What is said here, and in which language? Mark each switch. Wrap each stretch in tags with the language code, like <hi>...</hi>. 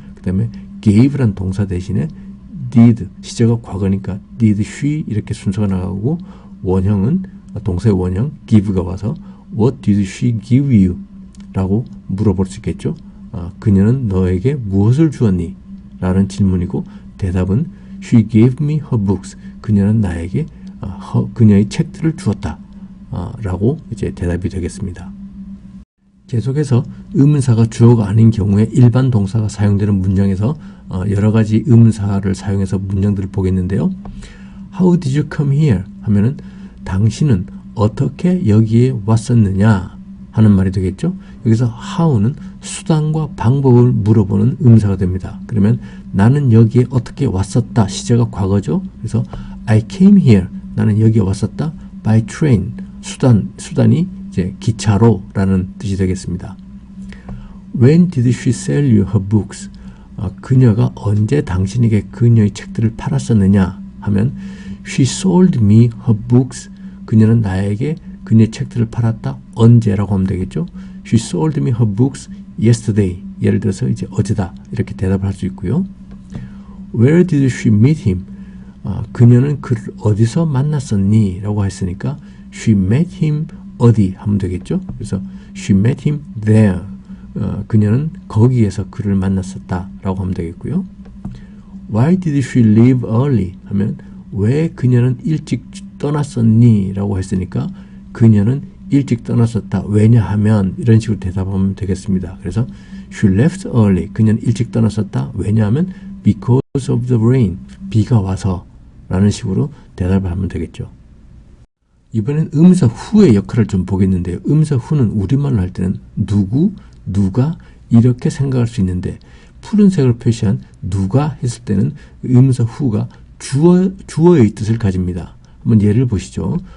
<ko>그 다음에 gave란 동사 대신에 did, 시제가 과거니까 did she 이렇게 순서가 나가고 원형은 동사의 원형 give가 와서</ko> <en>what did she give you?</en> <ko>라고 물어볼 수 있겠죠. 그녀는 너에게 무엇을 주었니? 라는 질문이고 대답은</ko> <en>she gave me her books.</en> <ko>그녀는 나에게 그녀의 책들을 주었다. 라고 이제 대답이 되겠습니다. 계속해서 의문사가 주어가 아닌 경우에 일반 동사가 사용되는 문장에서 여러 가지 의문사를 사용해서 문장들을 보겠는데요.</ko> <en>How did you come here?</en> <ko>하면은 당신은 어떻게 여기에 왔었느냐 하는 말이 되겠죠. 여기서 how는 수단과 방법을 물어보는 의문사가 됩니다. 그러면 나는 여기에 어떻게 왔었다. 시제가 과거죠. 그래서</ko> <en>I came here.</en> <ko>나는 여기에 왔었다.</ko> <en>by train.</en> <ko>수단이 이제 기차로 라는 뜻이 되겠습니다.</ko> <en>When did she sell you her books?</en> <ko>그녀가 언제 당신에게 그녀의 책들을 팔았었느냐 하면</ko> <en>She sold me her books.</en> <ko>그녀는 나에게 그녀의 책들을 팔았다. 언제라고 하면 되겠죠.</ko> <en>She sold me her books yesterday.</en> <ko>예를 들어서 이제 어제다. 이렇게 대답을 할 수 있고요.</ko> <en>Where did she meet him?</en> <ko>그녀는 그를 어디서 만났었니? 라고 했으니까</ko> <en>She met him</en> <ko>어디 하면 되겠죠. 그래서</ko> <en>She met him there.</en> <ko>그녀는 거기에서 그를 만났었다. 라고 하면 되겠고요.</ko> <en>Why did she leave early?</en> <ko>하면 왜 그녀는 일찍 떠났었니? 라고 했으니까 그녀는 일찍 떠났었다. 왜냐하면 이런 식으로 대답하면 되겠습니다. 그래서</ko> <en>She left early.</en> <ko>그녀는 일찍 떠났었다. 왜냐하면</ko> <en>Because of the rain.</en> <ko>비가 와서 라는 식으로 대답을 하면 되겠죠. 이번엔 의문사 who의 역할을 좀 보겠는데요. 의문사 who는 우리말로 할 때는 누구, 누가 이렇게 생각할 수 있는데 푸른색을 표시한 누가 했을 때는 의문사 who가 주어의 뜻을 가집니다. 한번 예를 보시죠.</ko>